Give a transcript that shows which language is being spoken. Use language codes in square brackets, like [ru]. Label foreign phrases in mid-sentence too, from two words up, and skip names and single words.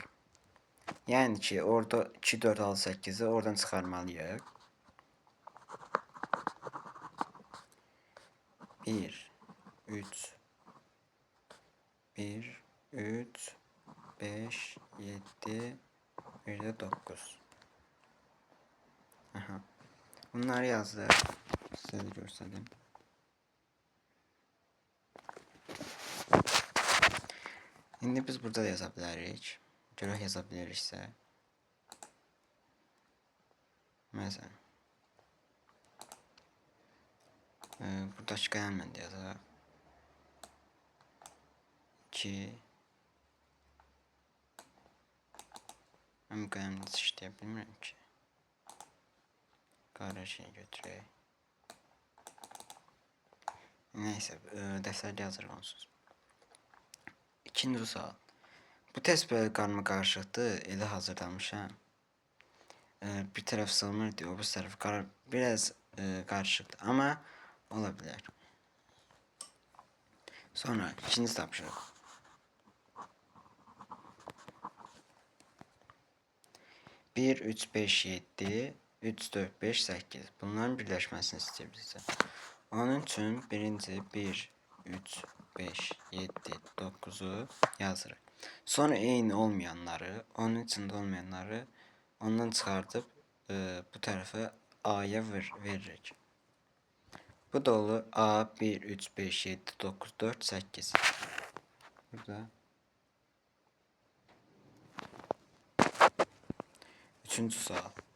[az] Yəni ki, orada 2, 4, 6, 8'i oradan çıxarmalıyıq. 1, 3, 1, 3, 5, 7, bir də 9. Aha. Bunları yazdım. [tr] Size de göstereyim. [az] Şimdi biz burada da yaza bilərik. Görək yaza biliriksə. Məsələn. Buradakı qələmlə də yazaq. 2. Mən bu qələmlə işləyə bilmirəm ki. Qara şey götürək. Neyse, dəftərdə yazırıq onsuz. İkinci sual. Bu test böyle karma karşılıklı ele hazırlanmışam. [tr] Bir taraf sığmır diyor, bu taraf biraz karışıktı ama olabilir. [az] Sonra ikinci tapşırık. Bir, 3, 5, 7, 3, 4, 5, 8. [tr] Bunların birleşmesini istiyor bize. Onun için birinci 1, 3, 5, 7, 9'u yazırıq. [az] Sonra eyni olmayanları, onun içinde olmayanları ondan çıxardıb bu tarafa A'ya veririk. Bu da olur A 1, 3, 5, 7, 9, 4, 8. Burada. Üçüncü sual.